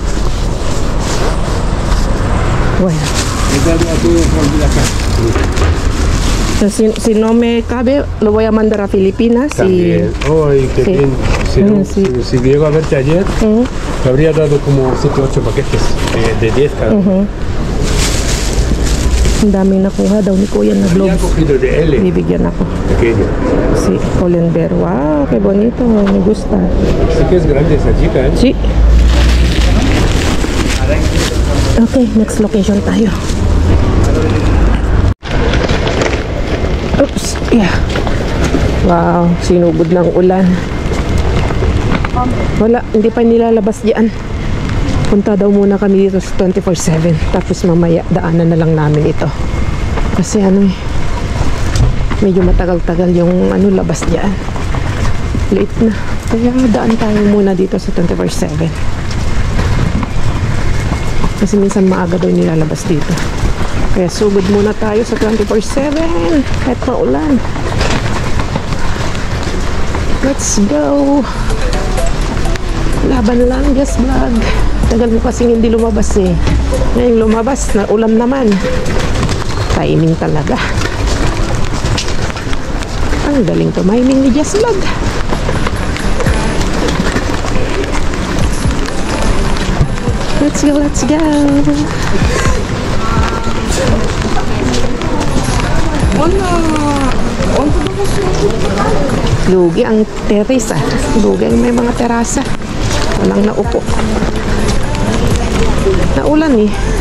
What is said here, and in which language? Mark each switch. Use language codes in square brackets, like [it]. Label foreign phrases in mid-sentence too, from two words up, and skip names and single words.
[es] Bueno, si no me cabe, lo voy a mandar a Filipinas. También. Ay, qué Sí. bien. Si, no, Sí. si llego a verte ayer, Ujú. te habría dado como 7 o 8 paquetes de 10 cada uno. [tl] Ang dami nakuha daw ni Kuya na [es] Había [en] globes. [es] cogido de L, [tl] Bibigyan ako. [es] pequeño. Sí, Colenber. Wow, qué bonito. Me gusta. Sí que es grande esa chica, ¿eh? Sí. [tl] Okay, [en] next location [tl] tayo. [en] Oops, yeah. [tl] Wow, sinugod ng ulan. Wala, hindi pa nilalabas diyan. Punta daw muna kami dito sa 24/7. Tapos mamaya daanan na lang namin ito. Kasi ano eh, medyo matagal-tagal yung ano labas diyan. Late na. Kaya daan tayo muna dito sa 24/7. Kasi minsan maaga daw nilalabas dito. Kaya sugod muna tayo sa 24/7 kahit paulan. [en] Let's go! [tl] Laban lang, just vlog. Tagal mo kasing hindi lumabas eh. Ngayon lumabas, na ulan naman. Timing talaga. Ang galing tumiming ni Just Vlog. [en] Let's go, let's go. [tl] Lugi ang terrace ah. Lugi ang may mga terasa. Walang naupo. Naulan eh.